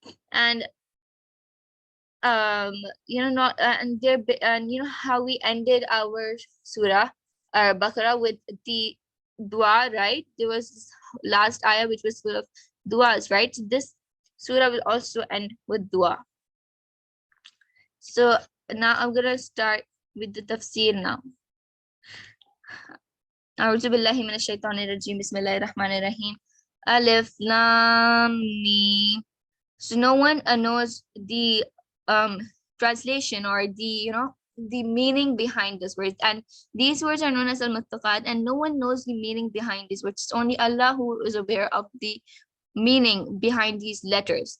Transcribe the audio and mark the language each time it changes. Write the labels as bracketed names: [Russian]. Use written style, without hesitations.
[English] And not and there and how we ended our surah Baqarah with the dua, right? There was this last ayah which was full of duas, right? So this surah will also end with dua. So now I'm gonna start with the tafsir now. [Arabic] أعوذ بالله من الشيطان الرجيم بسم الله الرحمن الرحيم ألف لام ميم. [English] So no one knows the translation or the the meaning behind this word, and these words are known as al-muttaqat, and no one knows the meaning behind these words. It's only Allah who is aware of the meaning behind these letters.